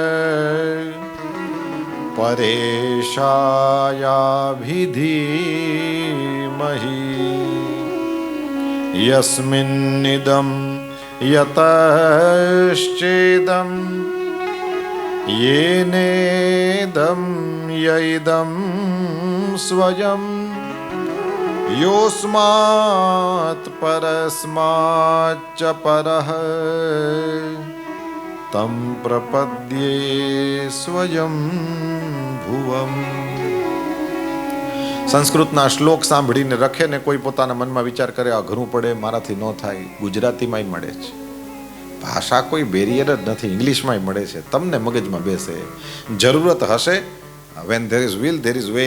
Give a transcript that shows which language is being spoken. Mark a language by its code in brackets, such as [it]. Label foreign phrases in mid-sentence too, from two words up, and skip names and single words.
[sa] परेशायाभिधीमहि यस्मिन्निदं यतश्चेदं येनेदं यैदं स्वयं योऽस्मात् परस्माच्च परः तं प्रपद्ये स्वयं भुवम्. [gu] સંસ્કૃતના શ્લોક સાંભળીને રખે ને કોઈ પોતાના મનમાં વિચાર કરે અઘરું પડે, મારાથી ન થાય. ગુજરાતીમાંય મળે છે. ભાષા કોઈ બેરિયર જ નથી, ઇંગ્લિશમાંય મળે છે. તમને મગજમાં બેસે. જરૂરત હશે, [en] when there is will there is way.